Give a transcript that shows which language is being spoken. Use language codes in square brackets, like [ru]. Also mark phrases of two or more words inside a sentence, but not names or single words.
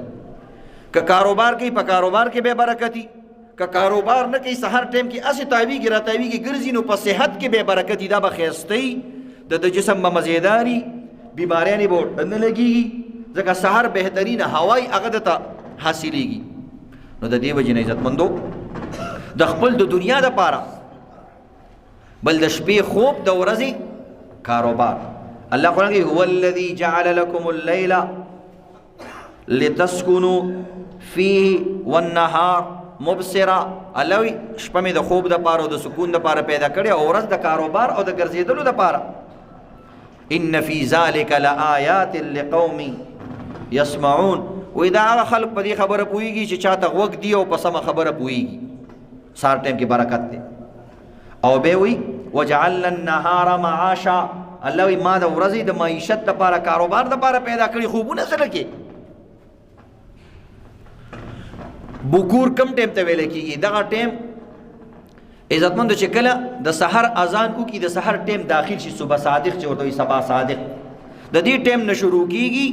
[ps] که کاروبار کوي په کاروبار کې به برکتی، که کاروبار نه کوي سحر ټیم کې اسې تاویږي راتاویږي ګرځي، نو په صحت کې به برکتی، دا به خیستی، د جسم به مزیداری، بیماریاں به نه لګیږي، ځکه سحر بهترین هوای هغه ته حاصلېږي. نو د دې وجې نه عزتمندو د خپل د دنیا دپاره، بل د شپې خوب، د ورځې کاروبار. الله قرآن کې [ar] هو الذي جعل لكم الليل لتسكنوا فيه والنهار مبصرا، [ps] الله وی شپه مې د خوب دپاره او د سکون دپاره پیدا کړې، او ورځ د کاروبار او د ګرځېدلو دپاره. [ar] ان فی ذلک لآیات لقوم یسمعون، [ps] وی دا هغه خلق په دې خبره پوهېږي چې چاته غوږ دی او په سمه خبره پوهېږي. سهار ټایم کې برکت دی. او بیا وی [ar] وجعلنا النهار معاشا، [ps] الله وی ما د ورځې د معیشت دپاره کاروبار دپاره پیدا کړي. خوبونه سره کې بکور کم ټیم ته ویل کېږي؟ دغه ټیم عزتمندو چې کله د سحر اذان وکړي، د سحر ټیم داخل شي، صبح صادق چې ورته وایي سبا صادق، د دې ټیم نه شروع کېږي.